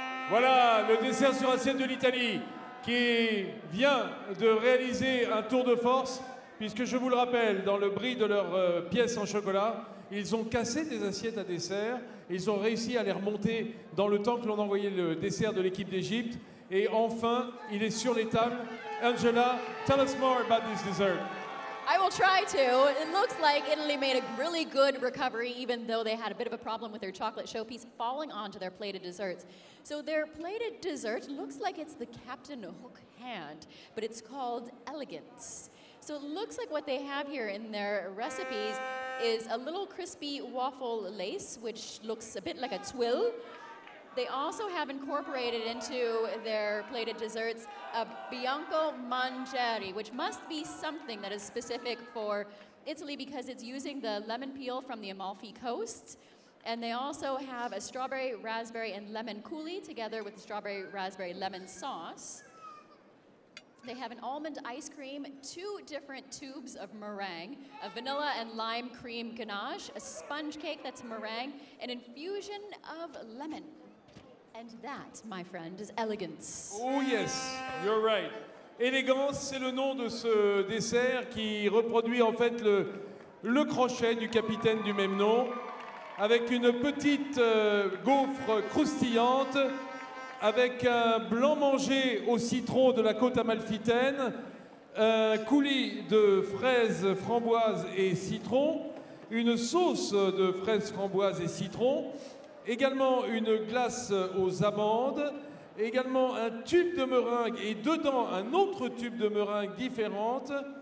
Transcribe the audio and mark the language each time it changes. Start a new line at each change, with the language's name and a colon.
French: Voilà le dessert sur assiette de l'Italie qui vient de réaliser un tour de force puisque je vous le rappelle, dans le bris de leurs pièces en chocolat, ils ont cassé des assiettes à dessert, ils ont réussi à les remonter dans le temps que l'on envoyait le dessert de l'équipe d'Égypte et enfin, il est sur les tables.
English: Angela, tell us more about this dessert. I will try to. It looks like Italy made a really good recovery, even though they had a bit of a problem with their chocolate showpiece falling onto their plated desserts. So their plated dessert looks like it's the Captain Hook hand, but it's called Elegance. So it looks like what they have here in their recipes is a little crispy waffle lace, which looks a bit like a twill. They also have incorporated into their plated desserts a Bianco Mangieri, which must be something that is specific for Italy because it's using the lemon peel from the Amalfi Coast. And they also have a strawberry, raspberry, and lemon coulis together with strawberry, raspberry, lemon sauce. They have an almond ice cream, 2 different tubes of meringue, a vanilla and lime cream ganache, a sponge cake that's meringue, an infusion of lemon. And that, my friend, is Elegance. Oh yes, you're right.
French: Élégance, c'est le nom de ce dessert qui reproduit en fait le crochet du capitaine du même nom, avec une petite gaufre croustillante, avec un blanc mangé au citron de la côte amalfitaine, un coulis de fraises, framboises et citron, une sauce de fraises, framboises et citron, également une glace aux amandes, également un tube de meringue et dedans un autre tube de meringue différente,